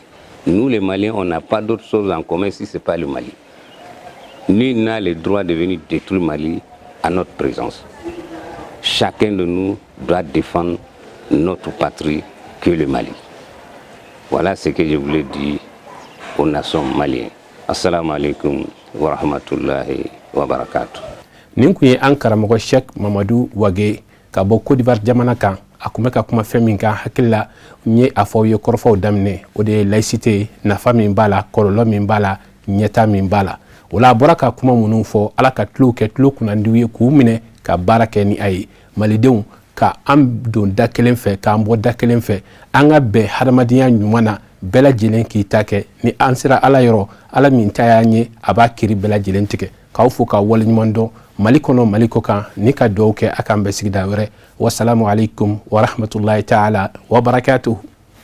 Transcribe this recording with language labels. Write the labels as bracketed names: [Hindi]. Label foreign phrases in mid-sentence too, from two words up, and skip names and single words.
[French] Nous, les Maliens, on n'a pas d'autre chose en commun si ce n'est pas le Mali. Nul n'a le droit de venir détruire le Mali à notre présence. Chacun de nous doit défendre notre patrie que le Mali. Voilà ce que je voulais dire aux nations maliennes. [Arabic] السلام عليكم ورحمة الله وبركاته. [Bambara] Nin kun ye an karamɔgɔ Cheikh Mamadou Wage ka bɔ Côte d'Ivoire jamana kan a kun bɛ ka kuma fɛn min kan hakili la n ye a fɔ ye kɔrɔfɔw daminɛ o de ye laïcité nafa min b'a la kɔlɔlɔ min b'a la ɲɛta min b'a la o la a bɔra ka kuma minnu fɔ ala ka tulow kɛ tulo kunnandiw ye k'u minɛ ka baara kɛ ni a ye malidenw ka an don da kelen fɛ k'an bɔ da kelen fɛ an ka bɛn hadamadenya ɲuman na bɛɛ lajɛlen k'i ta kɛ ni an sera ala yɔrɔ ala min ta y'an ye a b'a kiri bɛɛ lajɛlen tigɛ k'aw fo k'aw waleɲuman dɔn mali kɔnɔ mali kɔ kan ni ka duwawu kɛ a k'an bɛɛ sigida wɛrɛ [Arabic] والسلام عليكم ورحمة الله تعالى وبركاته.